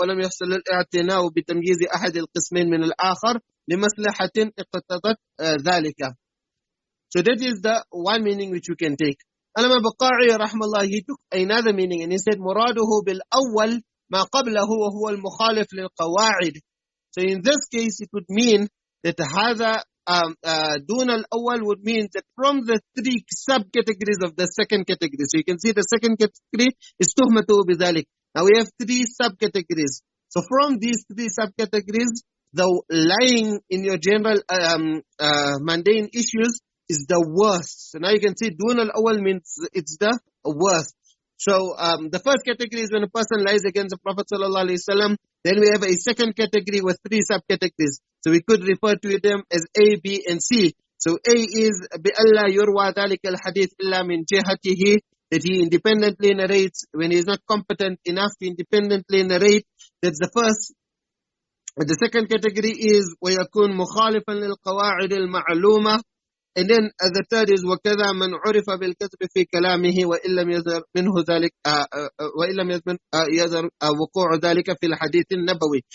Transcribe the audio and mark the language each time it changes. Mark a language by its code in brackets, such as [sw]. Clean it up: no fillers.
[ar] ولم يحصل الاعتناء بتمييز أحد القسمين من الآخر لمصلحة اقتضت ذلك. [en] So that is the one meaning which you can take. Alama Baqa'i rahmallah, he took another meaning and he said [ar] مراده بالأول ما قبله وهو المخالف للقواعد. [en] So in this case it would mean that [ar] هذا دون الأول [en] would mean that from the three subcategories of the second category. So you can see the second category is tuhmatu بذلك. Now we have three subcategories. So from these three subcategories, the lying in your general mundane issues is the worst. So now you can see [ar] دون الأول [en] means it's the worst. So the first category is when a person lies against the Prophet sallallahu alaihi wasallam. Then we have a second category with three subcategories. So we could refer to them as A, B, and C. So A is [ar] بألا يروى ذلك الحديث إلا من جهته, [en] that he independently narrates when he is not competent enough to independently narrate. That's the first. The second category is [ar] ويكون مخالفا للقواعد المعلومة. [en] And then the third is [ar] وكذا من عرف بالكذب في كلامه وإن لم يظهر منه ذلك وإن لم يظهر وقوع ذلك في الحديث النبوي.